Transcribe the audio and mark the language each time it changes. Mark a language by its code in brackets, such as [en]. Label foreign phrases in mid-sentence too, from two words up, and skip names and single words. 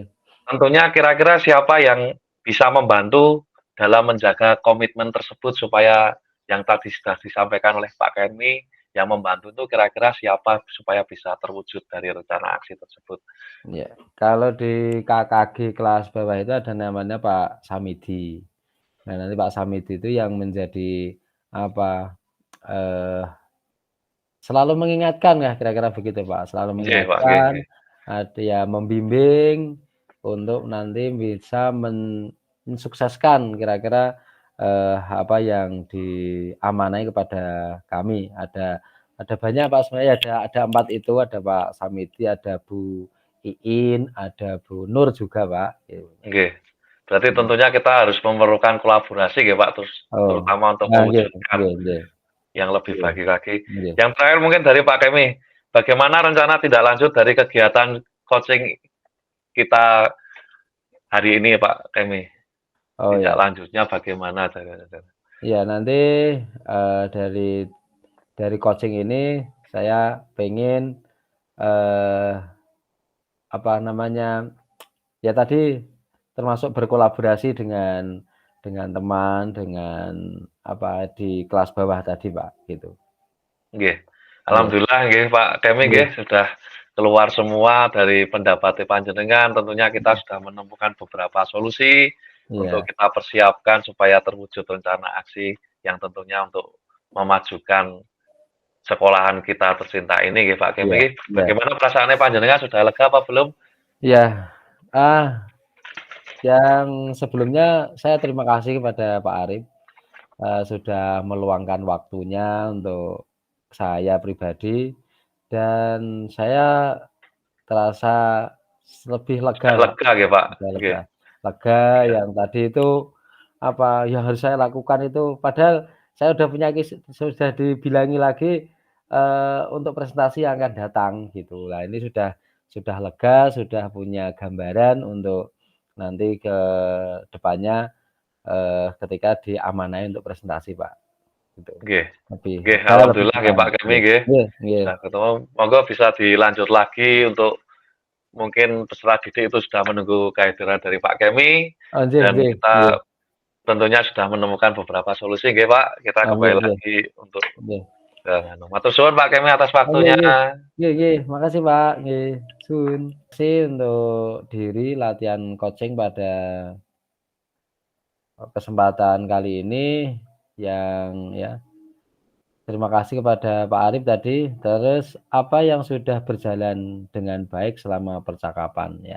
[id] Tentunya kira-kira siapa yang bisa membantu dalam menjaga komitmen tersebut supaya yang tadi sudah disampaikan oleh Pak Kemi, yang membantu itu kira-kira siapa supaya bisa terwujud dari rencana aksi tersebut? Ya, kalau di KKG kelas bawah itu ada namanya Pak Samidi. Nah, nanti Pak Samidi itu yang menjadi apa selalu mengingatkan ya kira-kira begitu Pak, selalu Nggih, Pak, nggih, mengingatkan, nggih. ada ya membimbing untuk nanti bisa mensukseskan kira-kira apa yang diamanai kepada kami. Ada banyak Pak, sebenarnya ada 4 itu, ada Pak Samidi, ada Bu Iin, ada Bu Nur juga Pak. Gitu. Nggih. Berarti tentunya kita harus memerlukan kolaborasi nggih, Pak, Oh, terutama untuk nah, nggih, mewujudkan [jv] nggih, nggih, [id] yang lebih nggih, baik lagi. nggih. Yang terakhir mungkin dari Pak Kemi, bagaimana rencana tindak lanjut dari kegiatan coaching kita hari ini Pak Kemi? Oh Tindak ya, lanjutnya bagaimana? ya nanti dari coaching ini saya pengen eh, apa namanya ya tadi termasuk berkolaborasi dengan teman, dengan apa di kelas bawah tadi Pak gitu. Nggih. Iya, Alhamdulillah nggih Pak Kemi iya, nggih sudah keluar semua dari pendapat panjenengan. Tentunya kita sudah menemukan beberapa solusi untuk iya, kita persiapkan supaya terwujud rencana aksi yang tentunya untuk memajukan sekolahan kita tercinta ini nggih Pak Kemi iya, nggih. iya. Bagaimana perasaannya panjenengan sudah lega apa belum? Iya, yang sebelumnya saya terima kasih kepada Pak Arif sudah meluangkan waktunya untuk saya pribadi dan saya terasa lebih lega, Pak. lega nggih, Pak. Sudah Nggih. lega. Lega Iya. yang tadi itu, yang harus saya lakukan itu padahal saya udah punya sudah dibilangi lagi, untuk presentasi yang akan datang gitu. Nah ini sudah lega, sudah punya gambaran untuk nanti ke depannya, ketika diamanahi untuk presentasi, Pak, gitu. [jv] Nggih. Nggih, [id] Saya lebih alhamdulillah nggih tenang. Pak Kemi nggih. [jv] Nggih nggih. [id] Bisa ketemu. Monggo bisa dilanjut lagi untuk mungkin peserta didik itu sudah menunggu kehadiran dari Pak Kemi Oh nggih dan [jv] nggih nggih. [id] kita tentunya sudah menemukan beberapa solusi nggih Pak. Kita Oh nggih kembali nggih lagi untuk nggih. [jv] matur suwun [id] Pak Kemi atas Oh nggih waktunya. nggih. [jv] Nggih nggih, makasih Pak, nggih. Sun. [id] Makasih untuk diri latihan coaching pada kesempatan kali ini yang ya terima kasih kepada Pak Arif tadi, terus apa yang sudah berjalan dengan baik selama percakapan ya.